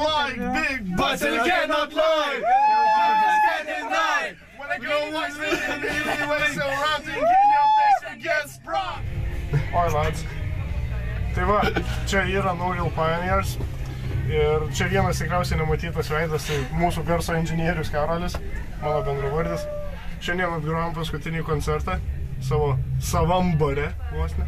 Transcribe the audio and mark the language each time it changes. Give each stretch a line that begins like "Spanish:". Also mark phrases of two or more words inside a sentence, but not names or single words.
English: like big butts and you cannot lie. Just can't deny. When a girl walks in the way so round to get your face and get sprung.
Lithuanian: Oi, lads. Tai va, čia yra No Real Pioneers. Ir čia vienas tikriausiai nematytas veidas, tai mūsų garso inžinierius Karolis, mano bendravardis. Šiandien atgrojom paskutinį koncertą savo savam bare, vos ne.